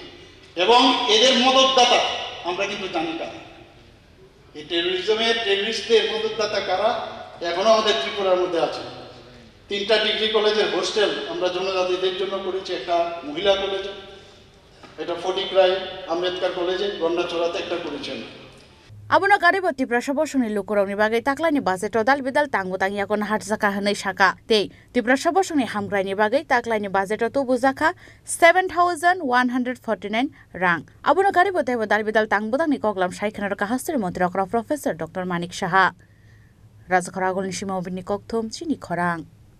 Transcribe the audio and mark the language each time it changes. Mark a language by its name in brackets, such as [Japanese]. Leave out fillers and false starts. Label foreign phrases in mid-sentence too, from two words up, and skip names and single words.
[Bangla] এবং এদের মদতদাতা আমরা কিন্তু জানি কারা, এই টেররিস্টদের মদতদাতা কারা এখনো আমাদের ত্রিপুরার মধ্যে আছে। 3টা ডিগ্রি কলেজের হোস্টেল আমরা জনজাতিদের জন্য করেছি, একটা মহিলা কলেজে, এটা ফটিকরাই আম্বেদকর কলেজে, গন্ডাচড়াতে একটা করেছেন। [Kok Borok] आबुनो गारिबो त्रिपुरा सबसंनि लुकुरावनि बागै ताक्लायनि बाजेटआव दालबिदाल तांबोतांगियाको हाटजाका होनै शाखा ते त्रिपुरा सबसंनि हामग्रायनि बागै ताक्लायनि बाजेटआव तुबुजाखा 7149 रां। आबुनो गारिबो तेबो दालबिदाल तांबोतांनि कगलाम सायखनारका हास्टेनि मन्त्रि अकरा प्रोफेसर डक्टर मानिक साहा राजखरा आगोलनि सिमाव बिनि ककथुम चिनि खरां।